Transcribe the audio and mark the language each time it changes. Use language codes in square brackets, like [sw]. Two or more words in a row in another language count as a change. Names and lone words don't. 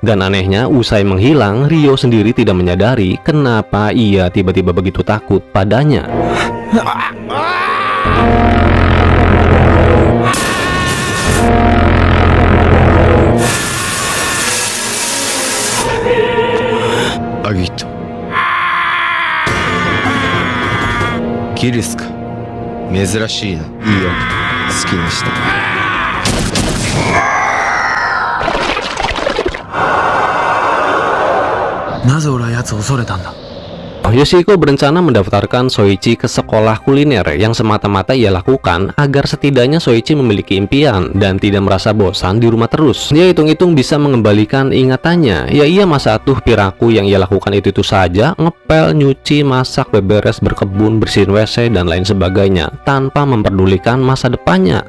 [id] Dan anehnya, usai menghilang, Ryo sendiri tidak menyadari kenapa ia tiba-tiba begitu takut padanya. Agito. [ja] Kill すか。珍しいな。いいよ。好きにして。なぜ俺は奴を恐れたんだ。 [id] Yoshiko berencana mendaftarkan Soichi ke sekolah kuliner yang semata-mata ia lakukan agar setidaknya Soichi memiliki impian dan tidak merasa bosan di rumah terus. Dia hitung-hitung bisa mengembalikan ingatannya. Ya, ia [su] masa atuh piraku [id] yang ia lakukan itu saja, ngepel, nyuci, masak, beberes, berkebun, bersihin WC, dan lain sebagainya, tanpa memperdulikan masa depannya.